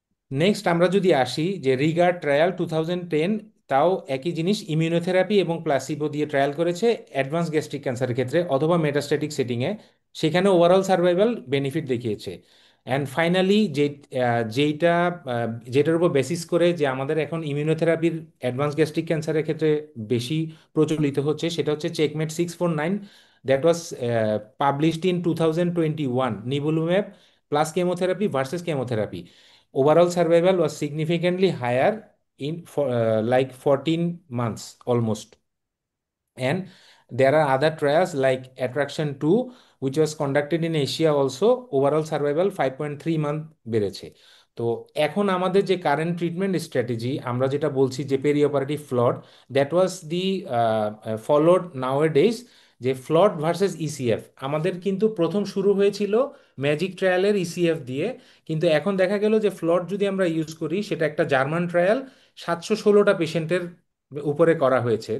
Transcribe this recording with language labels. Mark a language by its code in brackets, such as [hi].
[bn] Next আমরা যদি আসি যে রিগার্ড ট্রায়াল 2010, তাও একই জিনিস, ইমিউনোথেরাপি এবং প্লাসিবো দিয়ে ট্রায়াল করেছে অ্যাডভান্স গ্যাস্ট্রিক ক্যান্সারের ক্ষেত্রে অথবা মেটাস্ট্যাটিক সেটিংয়ে। সেখানে ওভারঅল সার্ভাইভাল বেনিফিট দেখিয়েছে। অ্যান্ড ফাইনালি যেইটা যেটার উপর বেসিস করে যে আমাদের এখন ইমিউনোথেরাপির অ্যাডভান্স গ্যাস্ট্রিক ক্যান্সারের ক্ষেত্রে বেশি প্রচলিত হচ্ছে, সেটা হচ্ছে checkmate 649। [en] that was published in 2021, nivolumab plus chemotherapy versus chemotherapy. Overall survival was significantly higher in for like 14 months almost. And there are other trials like Attraction 2, which was conducted in Asia also. Overall survival 5.3 month [bn] বেড়েছে। তো এখন আমাদের যে current treatment strategy, আমরা যেটা বলছি যে peri operative flood, [en] that was the followed nowadays, [bn] যে ফ্লড ভার্সেস ইসিএফ। আমাদের কিন্তু প্রথম শুরু হয়েছিল ম্যাজিক ট্রায়ালের ইসিএফ দিয়ে, কিন্তু এখন দেখা গেল যে ফ্লড যদি আমরা ইউজ করি, সেটা একটা জার্মান ট্রায়াল, 716টা পেশেন্টের উপরে করা হয়েছে।